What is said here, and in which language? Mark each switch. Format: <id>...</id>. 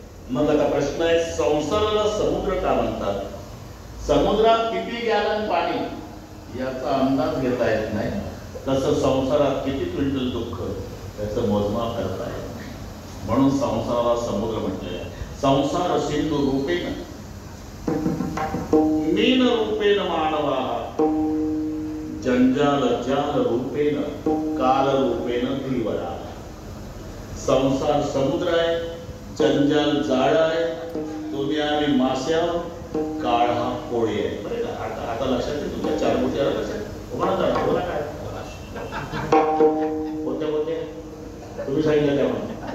<mr>मग आता प्रश्न आहे, संसाराला समुद्र का म्हणतात? समुद्रात किती गॅलन पाणी याचा अंदाज घेता येत नाही, तसं संसारात किती क्विंटल दुःख याचं मोजमाप करता येत नाही. म्हणून संसाराला समुद्र म्हटले आहे.</mr> <sa>संसार सिंधू रूपेण मीन रूपेण मानवा जंजाल जाल रूपेण काल रूपेण धीवरा.</sa> <mr>संसार समुद्र आहे, जंजाल जाळ आहे, तुम्ही आम्ही मासे आहोत, काळ हा कोळी आहे. बरे का? आता लक्षात येईल तुमच्या चार गोष्टी आल्या लक्षात. बोला काय कोणत्या कोणत्या तुम्ही सांगितलं त्यामध्ये.</mr>